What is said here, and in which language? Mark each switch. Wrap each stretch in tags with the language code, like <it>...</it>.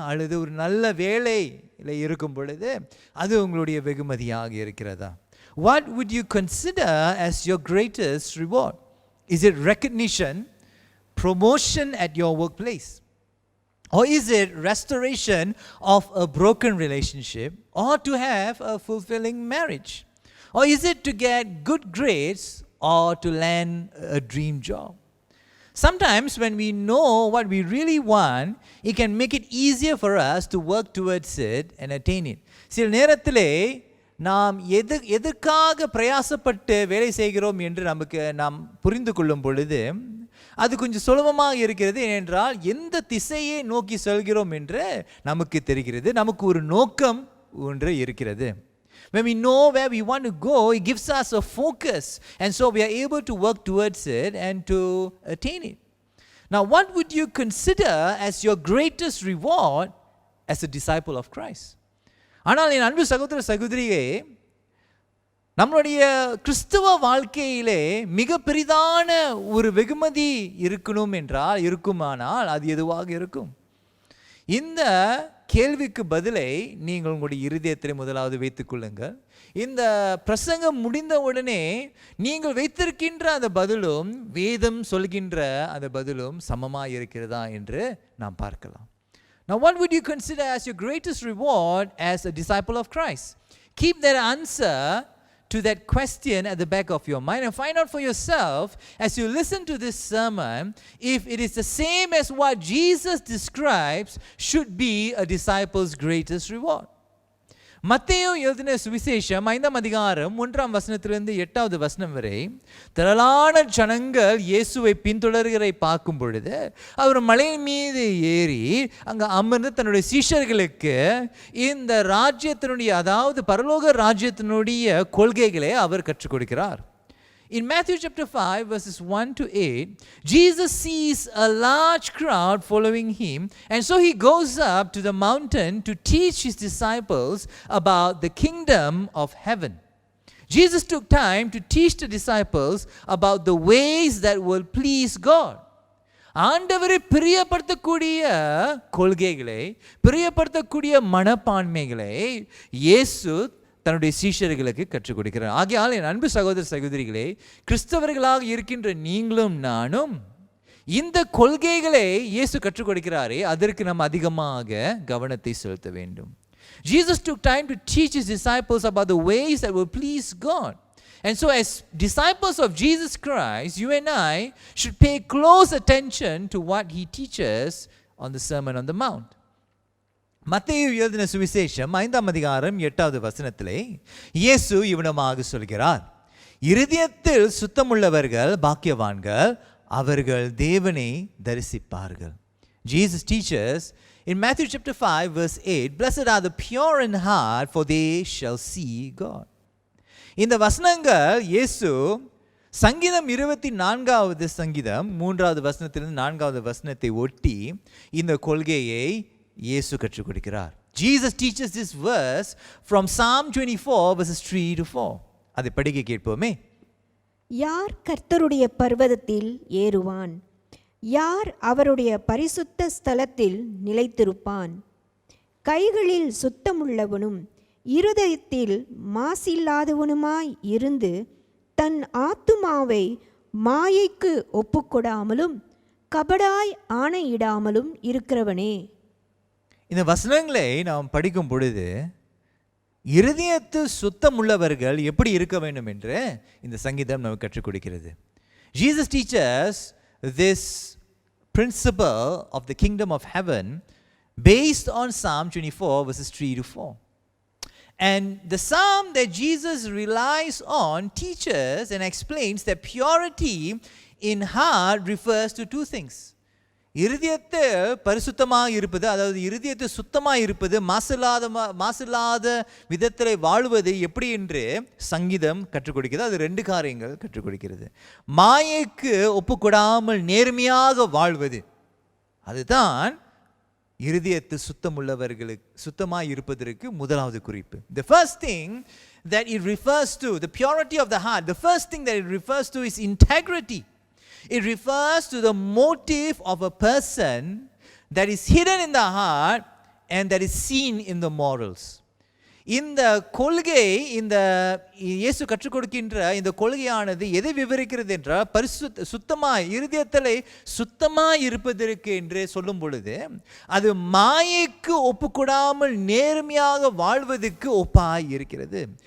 <ta>அல்லது ஒரு நல்ல வேலையில் இருக்கும் பொழுது அது உங்களுடைய வெகுமதியாக இருக்கிறதா?</ta> <en>What would you consider as your greatest reward? Is it recognition, promotion at your workplace? Or is it restoration of a broken relationship, or to have a fulfilling marriage? Or is it to get good grades or to land a dream job? Sometimes when we know what we really want, it can make it easier for us to work towards it and attain it.</en> <ta>சில நேரத்திலே நாம் எதற்காக பிரயாசப்பட்டு வேலை செய்கிறோம் என்று நாம் புரிந்து கொள்ளும் பொழுது அது கொஞ்சம் சுலபமாக இருக்கிறது. ஏனென்றால் எந்த திசையை நோக்கி செல்கிறோம் என்று நமக்கு தெரிகிறது. நமக்கு ஒரு நோக்கம் ஒன்று இருக்கிறது.</ta> <en>When we know where we want to go, it gives us a focus, and so we are able to work towards it and to attain it. Now, what would you consider as your greatest reward as a disciple of Christ?</en> <ta>ஆனால் என் அன்பு சகோதர சகோதரியே, நம்மளுடைய கிறிஸ்துவ வாழ்க்கையிலே மிக பெரிதான ஒரு வெகுமதி இருக்குமானால் அது எதுவாக இருக்கும்? இந்த கேள்விக்கு பதிலை நீங்கள் உங்களுடைய இருதயத்தில் முதலாவது வைத்துக் கொள்ளுங்கள். இந்த பிரசங்கம் முடிந்த உடனே நீங்கள் வைத்திருக்கின்ற அந்த பதிலும் வேதம் சொல்கின்ற அந்த பதிலும் சமமாக இருக்கிறதா என்று நாம் பார்க்கலாம்.</ta> <en>Now, what would you consider as your greatest reward as a disciple of Christ? Keep that answer to that question at the back of your mind and find out for yourself as you listen to this sermon if it is the same as what Jesus describes should be a disciple's greatest reward.</en> <ta>மத்தேயு எழுதின சுவிசேஷம் 5ஆம் அதிகாரம் 1ஆம் வசனத்திலிருந்து 8வது வசனம் வரை திரளான ஜனங்கள் இயேசுவை பின்தொடர்கிறதை பார்க்கும் பொழுது அவர் மலையின் மீது ஏறி அங்கே அமர்ந்து தன்னுடைய சீஷர்களுக்கு இந்த ராஜ்யத்தினுடைய, அதாவது பரலோக ராஜ்யத்தினுடைய கொள்கைகளை அவர் கற்றுக் கொடுக்கிறார்.</ta> <en>In Matthew chapter 5 verses 1 to 8, Jesus sees a large crowd following him, and so he goes up to the mountain to teach his disciples about the kingdom of heaven. Jesus took time to teach the disciples about the ways that will please God.</en> <ta>ஆண்டவரை பிரியப்படுத்தக்கூடிய கொள்கைகளை, பிரியப்படுத்தக்கூடிய மனப்பான்மைகளை இயேசு தன்னுடைய சீஷர்களுக்கு கற்றுக் கொடுக்கிறார். ஆகையால் என் அன்பு சகோதர சகோதரிகளே, கிறிஸ்தவர்களாக இருக்கின்ற நீங்களும் நானும் இந்த கொள்கைகளை இயேசு கற்றுக் கொடுக்கிறாரே, அதற்கு நாம் அதிகமாக கவனத்தை செலுத்த வேண்டும்.</ta> <en>Jesus took time to teach his disciples about the ways that will please God. And so as disciples of Jesus Christ, you and I should pay close attention to what he teaches on the Sermon on the Mount.</en> <ta>மத்தேயு எழுதின சுவிசேஷம் 5ஆம் அதிகாரம் 8வது வசனத்திலே இயேசு இவ்விதமாக சொல்கிறார், இருதயத்தில் சுத்தமுள்ளவர்கள் பாக்கியவான்கள், அவர்கள் தேவனை தரிசிப்பார்கள்.</ta> <en>Jesus teaches In Matthew chapter 5 verse 8, blessed are the pure in heart, for they shall see God.</en> <ta>இந்த வசனங்கள் இயேசு சங்கீதம் 24வது சங்கீதம் 3வது வசனத்திலிருந்து 4வது வசனத்தை ஒட்டி இந்த கொள்கையை இயேசு கற்றுக் கொடுக்கிறார்.</ta> <en>Jesus teaches this verse from Psalm 24 verses 3 to 4.</en> <ta>அதை படிக்க கேட்போமே. யார் கர்த்தருடைய பர்வதத்தில் ஏறுவான்? யார் அவருடைய பரிசுத்த ஸ்தலத்தில் நிலைத்திருப்பான்? கைகளில் சுத்தமுள்ளவனும் இருதயத்தில் மாசில்லாதவனுமாய் இருந்து தன் ஆத்துமாவை மாயைக்கு ஒப்புக்கொடாமலும் கபடாய் ஆணையிடாமலும் இருக்கிறவனே. இந்த வசனங்களை நாம் படிக்கும் பொழுது இருதயத்து சுத்தமுள்ளவர்கள் எப்படி இருக்க வேண்டும் என்று இந்த சங்கீதம் நமக்கு கற்றுக் கொடுக்கிறது.</ta> <en>Jesus teaches this principle of the kingdom of heaven based on Psalm 24 verses 3 to 4. And the psalm that Jesus relies on teaches and explains that purity in heart refers to two things.</en> <ta>இருதயத்தை பரிசுத்தமாக இருப்பது, அதாவது இருதயத்தை சுத்தமாக இருப்பது, மாசில்லாத விதத்தில் வாழ்வது எப்படி என்று சங்கீதம் கற்றுக் கொடுக்கிறது. அது ரெண்டு காரியங்கள் கற்றுக் கொடுக்கிறது. மாயைக்கு ஒப்புக்கொடாமல் நேர்மையாக வாழ்வது, அதுதான் இருதயத்து சுத்தமாக இருப்பதற்கு முதலாவது குறிப்பு.</ta> <en>The first thing that it refers to, the purity of the heart, the first thing that it refers to is integrity. It refers to the motive of a person that is hidden in the heart and that is seen in the morals.</en> <ta>இந்த கொள்கை, இந்த இயேசு கற்றுக் கொடுக்கின்ற இந்த கொள்கையானது எதை விவரிக்கிறது என்றால் சுத்தமாய் இருதயத்திலே சுத்தமாய் இருப்பதற்கு என்று சொல்லும் பொழுது அது மாயைக்கு ஒப்புக்கொடாமல் நேர்மையாக வாழ்வதற்கு ஒப்பாய் இருக்கிறது.</ta>